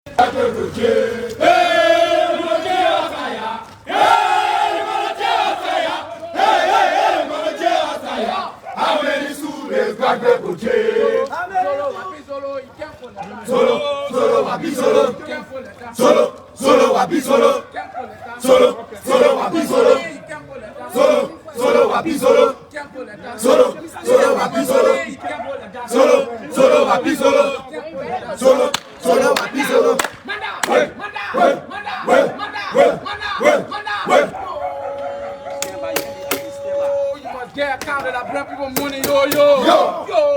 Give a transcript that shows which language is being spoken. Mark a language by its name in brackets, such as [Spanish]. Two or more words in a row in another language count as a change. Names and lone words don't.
[English] How many students graduate for jail? Solo, wabi solo. Solo, wabi solo. Solo, wabi solo. Solo, wabi solo. Solo, wabi solo. Solo, wabi solo. Solo, wabi solo. Get account of that black people money, yo.